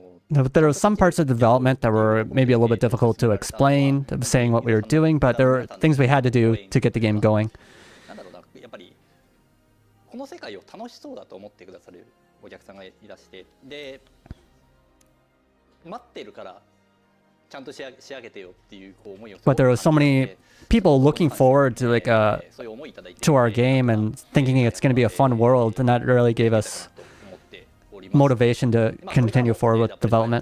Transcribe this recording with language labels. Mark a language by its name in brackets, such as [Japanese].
[English] but there were some parts of development that were maybe a little bit difficult to explain, saying what we were doing, but there were things we had to do to get the game going. [Japanese] なんだろうな、やっぱりこの世界を楽しそうだと思ってくださるお客さんがいらして、で待ってるからちゃんと仕上げてよっていう思いを。 [English] But there were so many people looking forward to to our game and thinking it's going to be a fun world, and that really gave us motivation to continue forward with development.